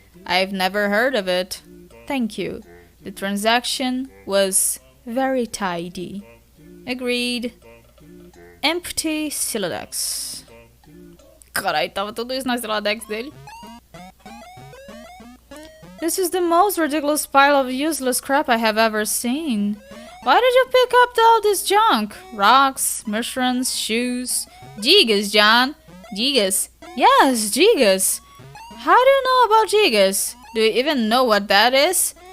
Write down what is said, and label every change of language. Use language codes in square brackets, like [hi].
[en] I've never heard of it. Thank you. The transaction was very tidy. Agreed. Empty Silodex. [pt] Carai, tava tudo isso na Silodex dele. [en] This is the most ridiculous pile of useless crap I have ever seen. Why did you pick up all this junk? Rocks, mushrooms, shoes. Gigas, John. Gigas. Yes, gigas. How do you know about gigas? Do you even know what that is?